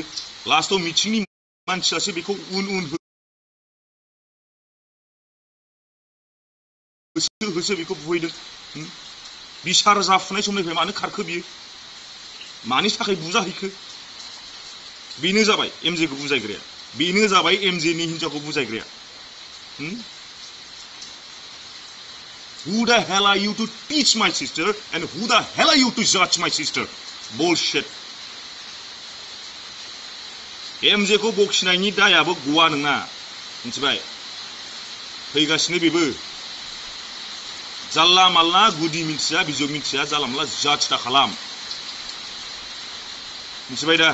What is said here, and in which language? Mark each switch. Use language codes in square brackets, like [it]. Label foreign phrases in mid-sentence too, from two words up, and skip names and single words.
[brx] लास्टआव मिटिंनि मानसियासो बेखौ उन होसो बेखौ बुहैदों। बिसार जाफुनाय समनिफ्राय मानो खारखो बियो? मानि थाखाय बुजाहैखो? बेनो जाबाय एमजेखौ बुजायग्राया, बेनो जाबाय एमजेनि हिनजावखौ बुजायग्राया। [en] Who the hell are you to teach my sister and who the hell are you to judge my sister? Bullshit. [brx] एमजेखौ बखिनायनि दायाबो गवा नङा, मिथिबाय? फैगासिनो बेबो। जानला मालला गुदि मिथिया बिजौ मिथिया जानला मालला जाज दा खालाम, मिथिबाय दा?